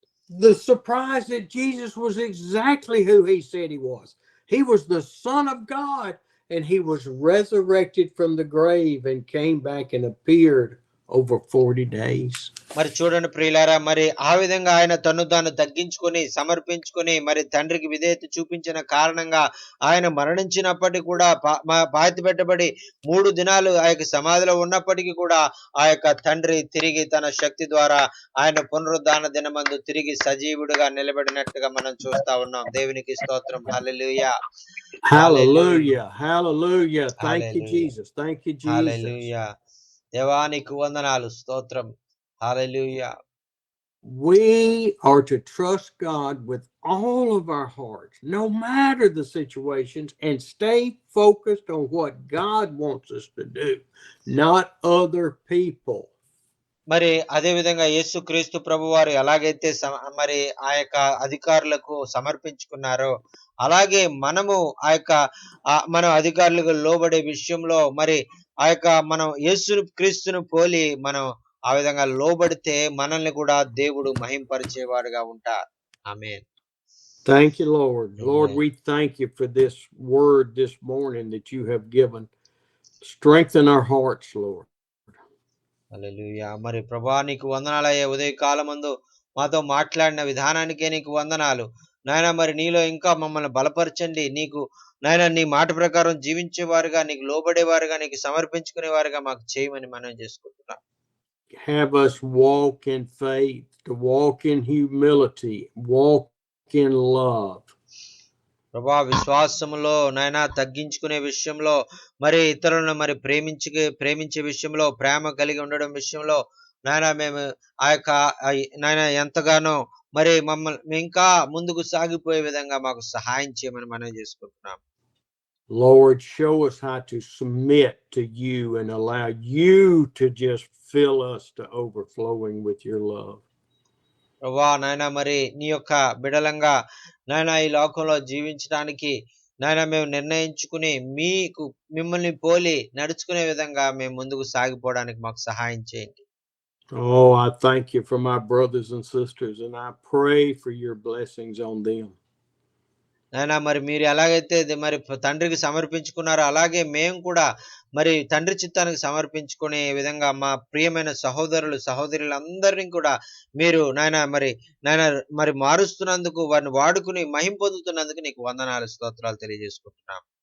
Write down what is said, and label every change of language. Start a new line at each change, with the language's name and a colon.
English: The surprise that Jesus was exactly who he said he was. He was the Son of God, and he was resurrected from the grave and came back and appeared over 40 days.
Telugu: మరి చూడండి ప్రియులారా, మరి ఆ విధంగా ఆయన తను తాను తగ్గించుకొని సమర్పించుకొని మరి తండ్రికి విధేయత చూపించిన కారణంగా ఆయన మరణించినప్పటికీ కూడా పాతి పెట్టబడి 3 దినాలు ఆ యొక్క సమాధిలో ఉన్నప్పటికీ కూడా ఆ యొక్క తండ్రి తిరిగి తన శక్తి ద్వారా ఆయన పునరుద్ధాన దినమందు తిరిగి సజీవుడిగా నిలబడినట్టుగా మనం చూస్తా ఉన్నాం. దేవునికి స్తోత్రం. హల్లెలూయా,
English: Hallelujah, hallelujah. Thank you, Jesus. Thank you, Jesus.
Telugu: హల్లెలూయా. దేవానికి వందనాలు, స్తోత్రం. హల్లెలూయా.
English: We are to trust God with all of our hearts, no matter the situations, and stay focused on what God wants us to do, not other people.
Telugu: మరి అదే విధంగా యేసు క్రీస్తు ప్రభు వారు ఎలాగైతే మరి ఆ యొక్క అధికారులకు సమర్పించుకున్నారో అలాగే మనము ఆ యొక్క మనం అధికారులకు లోబడే విషయంలో మరి ఆ యొక్క మనం యేసు క్రీస్తును పోలి మనం ఆ విధంగా లోబడితే మనల్ని కూడా దేవుడు మహింపరిచేవాడుగా ఉంటారు. ఆమేన్.
English: Thank you, Lord. Lord, Amen. we thank you for this word this morning that you have given. Strengthen our hearts, Lord.
Telugu: హల్లెలూయా. మరి ప్రభువా నీకు వందనాలయ్యా, ఉదయకాలమందు మాతో మాట్లాడిన విధానానికే నీకు వందనాలు నాయన. మరి నీలో ఇంకా మమ్మల్ని బలపరచండి. నీకు నాయన నీ మాట ప్రకారం జీవించేవారుగా, నీకు లోబడేవారుగా, నీకు సమర్పించుకునేవారుగా మాకు చేయమని మనం చేసుకుంటున్నాం.
English: Have us walk in faith, to walk in humility, walk in love.
Telugu: ప్రభా విశ్వాసములో నాయన తగ్గించుకునే విషయంలో, మరి ఇతరులను మరి ప్రేమించే విషయంలో, ప్రేమ కలిగి ఉండడం విషయంలో నాయన మేము ఆ యొక్క నాయన ఎంతగానో మరి మమ్మల్ని ఇంకా ముందుకు సాగిపోయే విధంగా మాకు సహాయం చేయమని మనం చేసుకుంటున్నాం.
English: Lord, show us how to submit to you and allow you to just fill us to overflowing with your love.
Telugu: ప్రభా నాయన మరి నీ యొక్క బిడలంగా నాయన ఈ లోకంలో జీవించడానికి నాయన మేము నిర్ణయించుకుని మిమ్మల్ని పోలి నడుచుకునే విధంగా మేము ముందుకు సాగిపోవడానికి మాకు సహాయం చేయండి.
English: Oh, I thank you for my brothers and sisters, and I pray for your blessings on them.
Telugu: నాయన మరి మీరు ఎలాగైతే మరి తండ్రికి సమర్పించుకున్నారో అలాగే మేము కూడా మరి తండ్రి చిత్తానికి సమర్పించుకునే విధంగా మా ప్రియమైన సహోదరులందరినీ కూడా మీరు నాయన మరి మారుస్తున్నందుకు, వారిని వాడుకుని మహిమ పొందుతున్నందుకు నీకు వందనాలు, స్తోత్రాలు తెలియజేసుకుంటున్నాం.